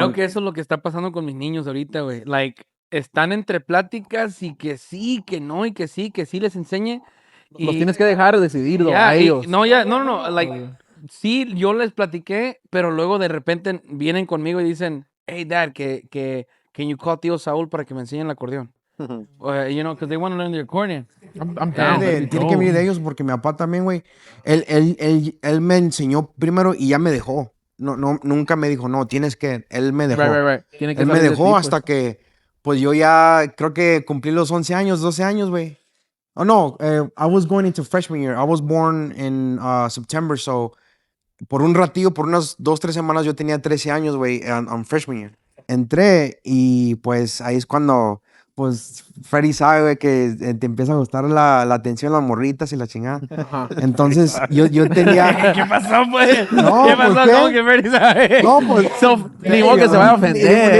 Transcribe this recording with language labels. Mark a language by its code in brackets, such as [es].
[es] Creo que eso es lo que está pasando con mis niños ahorita, güey. Like, están entre pláticas y que sí, que no, y que sí les enseñe. Los tienes que dejar decidir Ya, a ellos. no, like, sí, yo les platiqué, pero luego de repente vienen conmigo y dicen, hey, dad, can you call tío Saúl para que me enseñen el acordeón? [en] You know, because they want to learn the accordion. I'm down. [es] Tiene que venir de ellos porque mi papá también, güey. Él me enseñó primero y ya me dejó. Nunca me dijo, no, tienes que. Él me dejó. Right. Tiene que Él me salir de dejó ti, hasta que, pues yo ya creo que cumplí los 11 años, 12 años, güey. [en] Oh, no, I was going into freshman year. I was born in September, so por un ratillo, por unas 2-3 semanas, yo tenía 13 años, güey, on freshman year. [es] Entré y pues ahí es cuando, pues, Freddy sabe, güey, que te empieza a gustar la atención, las morritas y la chingada. Ajá. Entonces, yo tenía... ¿Qué pasó, pues? No, ¿Qué ¿por pasó? qué? ¿Cómo que Ferdy sabe? No, pues... Ni modo que se vaya a ofender.